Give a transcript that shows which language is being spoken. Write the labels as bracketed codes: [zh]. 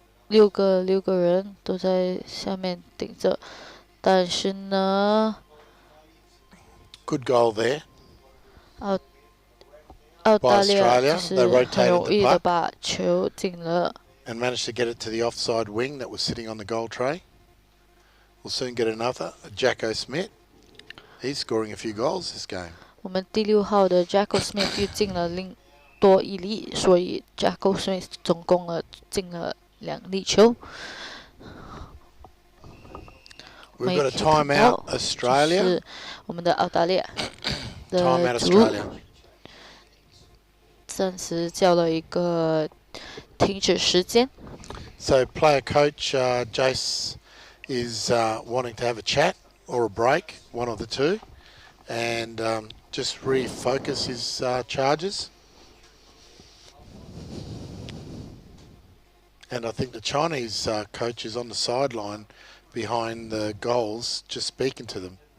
[zh] 6个人都在下面顶着，但是呢 [en] ，Good goal there. [zh] 澳大利亚就是很容易的把球进了。 [en] And managed to get it to the offside wing that was sitting on the goal tray. We'll soon get another. Jacko Smith. He's scoring a few goals this game. [zh] 我们第6号的 Jacko Smith 又进了多1粒，所以 Jacko Smith 总共进了2粒球。 [en] We've got a timeout, Australia. [zh] 是我们的澳大利亚的 [en] Timeout, Australia. [zh] 暂时叫了一个停止时间。 [en] So player coach Jace is wanting to have a chat or a break, one of the two, and just refocus his charges. And I think the Chinese coach is on the sideline behind the goals, just speaking to them.